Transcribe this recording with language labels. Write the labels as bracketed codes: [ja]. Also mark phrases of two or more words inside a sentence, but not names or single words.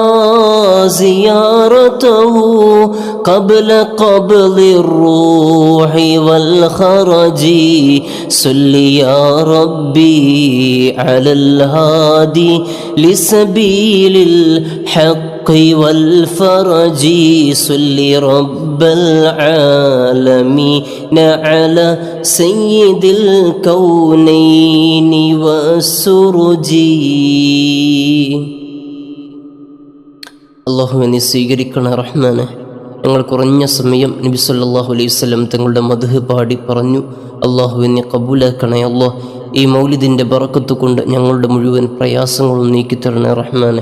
[ar] زيارته قبل قبل الروح والخرج صل يا ربي على الهادي لسبيل الحق والفرج صل رب العالمين على سيد الكونين والسرج. [ml] അല്ലാഹുവിനെ സ്വീകരിക്കണ റഹ്മാനെ, ഞങ്ങൾ കുറഞ്ഞ സമയം നബി [ar] صلى الله عليه وسلم [ml] തങ്ങളുടെ മദ്ഹ് പാടി പറഞ്ഞു. അല്ലാഹുവിനെ കബൂലാക്കണേ അല്ലാഹ്. ഈ മൗലിദിൻ്റെ ബറക്കത്ത് കൊണ്ട് ഞങ്ങളുടെ മുഴുവൻ പ്രയാസങ്ങളും നീക്കിത്തരണേ റഹ്മാനെ.